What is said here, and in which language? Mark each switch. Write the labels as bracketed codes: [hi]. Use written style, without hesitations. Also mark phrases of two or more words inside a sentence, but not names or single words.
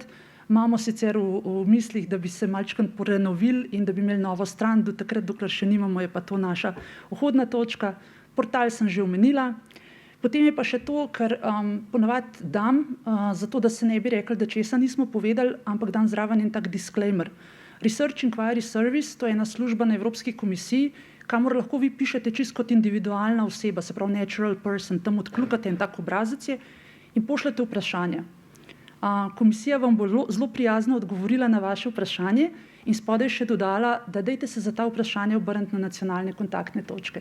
[sl] Imamo sicer v mislih, da bi se malčkrat porenovili in da bi imeli novo stran, do takrat, dokler še nimamo, je pa to naša vhodna točka. Portal sem že omenila. Potem je pa še to, kar ponavadi dam, zato da se ne bi rekli, da česa nismo povedali, ampak dam zraven en tak disclaimer. Research Inquiry Service, to je ena služba na Evropski komisiji, kamor lahko vi pišete čisto kot individualna oseba, se pravi [en] natural person, [sl] tam odkljukate en tak obrazec in pošljete vprašanja. Komisija vam bo zelo prijazno odgovorila na vaše vprašanje in spodaj še dodala, da dajte se za ta vprašanja obrniti na nacionalne kontaktne točke.